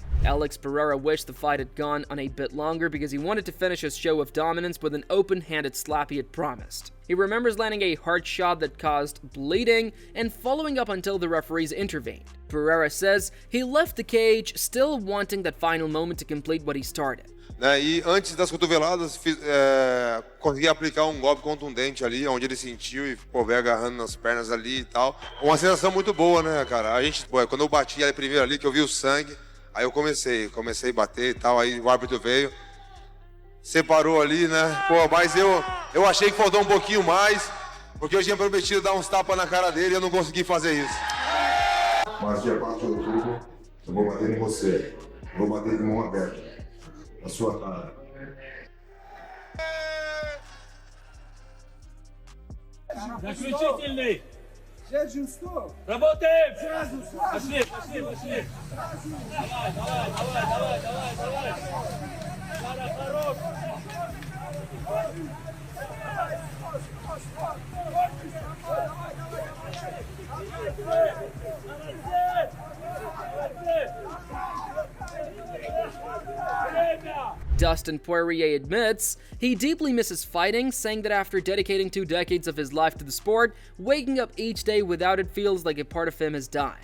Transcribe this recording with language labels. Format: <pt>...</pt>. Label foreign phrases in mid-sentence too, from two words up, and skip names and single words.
<en>Alex Pereira wished the fight had gone on a bit longer because he wanted to finish his show of dominance with an open-handed slap he had promised. He remembers landing a hard shot that caused bleeding and following up until the referees intervened. Pereira says he left the cage still wanting that final moment to complete what he started.</en> <pt>E antes das cotoveladas, consegui aplicar um golpe contundente ali, onde ele sentiu e veio agarrando nas pernas ali e tal. Uma sensação muito boa, né, cara? Quando eu bati ali primeiro ali, que eu vi o sangue, aí eu comecei a bater e tal, aí o árbitro veio, separou ali, né? Mas eu achei que faltou um pouquinho mais, porque eu tinha prometido dar uns tapas na cara dele e eu não consegui fazer isso. Mas dia 4 de outubro, Eu vou bater em você. Vou bater de mão aberta. Na sua cara.</pt> <ru>Заключительный! Работаем! Пошли! Давай! Сара, хорош!</ru> <en>Dustin Poirier admits he deeply misses fighting, saying that after dedicating 2 decades of his life to the sport, waking up each day without it feels like a part of him has died.</en>